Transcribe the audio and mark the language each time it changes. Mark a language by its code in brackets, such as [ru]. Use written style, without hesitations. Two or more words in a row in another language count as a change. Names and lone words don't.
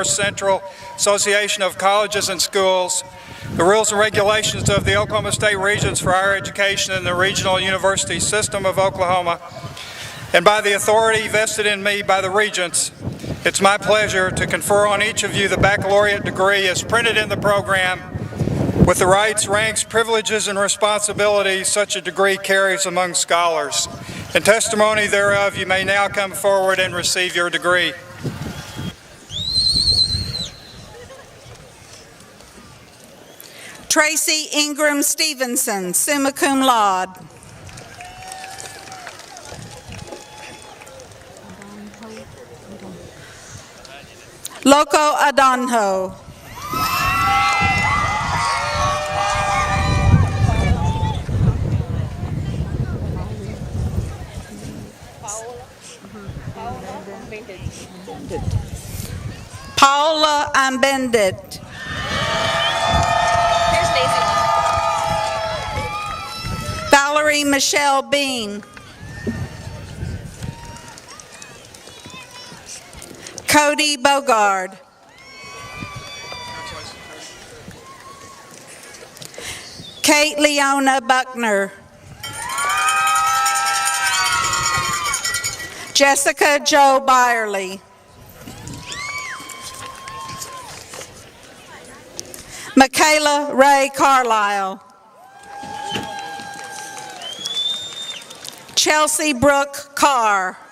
[en] Central Association of Colleges and Schools, the rules and regulations of the Oklahoma State Regents for Higher Education and the Regional University System of Oklahoma, and by the authority vested in me by the Regents, it's my pleasure to confer on each of you the baccalaureate degree as printed in the program with the rights, ranks, privileges, and responsibilities such a degree carries among scholars. In testimony thereof, you may now come forward and receive your degree. Tracy Ingram Stevenson, [la] summa cum laude. [en] Loco Adonho. Paula Ambendit. Valerie Michelle Bean. Cody Bogard. Kate Leona Buckner. Jessica Jo Byerly. Michaela Ray Carlisle. Chelsea Brooke Carr.